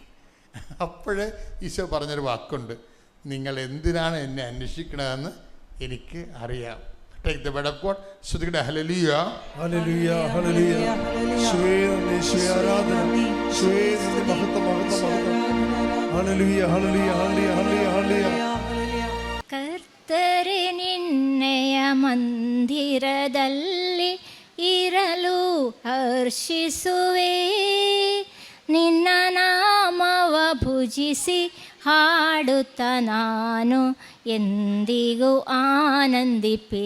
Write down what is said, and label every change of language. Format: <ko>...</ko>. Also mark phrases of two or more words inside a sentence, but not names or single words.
<ml>അപ്പോഴേ ഈശോ പറഞ്ഞൊരു വാക്കുണ്ട്, നിങ്ങൾ എന്തിനാണ് എന്നെ അന്വേഷിക്കണതെന്ന് എനിക്ക് അറിയാം.</ml> <en>Take the word of God.</en> <ml>ശ്രുതിക്കട്ടെ ഹല്ലേലൂയ ഹല്ലേലൂയ ഹല്ലേലൂയ. യേശുവേ നന്ദി, യേശുവേ ആരാധന, യേശുവേ നന്ദി, മഹത്വം മഹത്വം മഹത്വം. ഹല്ലേലൂയ ഹല്ലേലൂയ ഹല്ലേലൂയ ഹല്ലേലൂയ.</ml> <kn>ಕರ್ತರೆ ನಿನ್ನೆಯ ಮಂದಿರದಲ್ಲಿ ಇರಲು ಹರ್ಷಿಸುವೆ, ನಿನ್ನ ನಾಮವ ಭುಜಿಸಿ ಹಾಡುತ್ತ ನಾನು ಎಂದಿಗೂ ಆನಂದಿಪೆ.</kn>